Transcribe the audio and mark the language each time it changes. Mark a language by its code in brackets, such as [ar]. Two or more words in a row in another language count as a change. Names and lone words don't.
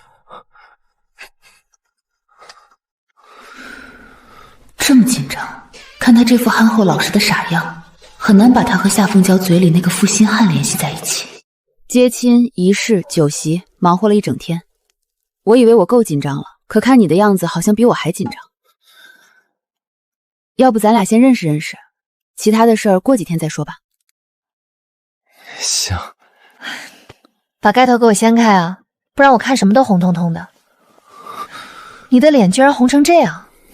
[zh] 这么紧张，看他这副憨厚老实的傻样，很难把他和夏凤娇嘴里那个负心汉联系在一起。接亲、仪式、酒席，忙活了一整天。我以为我夠緊張了，可看你的樣子，好像比我還緊張。要不咱倆先認識認識，其他的事兒過幾天再說吧。行。把蓋頭給我掀開啊，不然我看什麼都紅彤彤的。你的臉居然紅成這樣。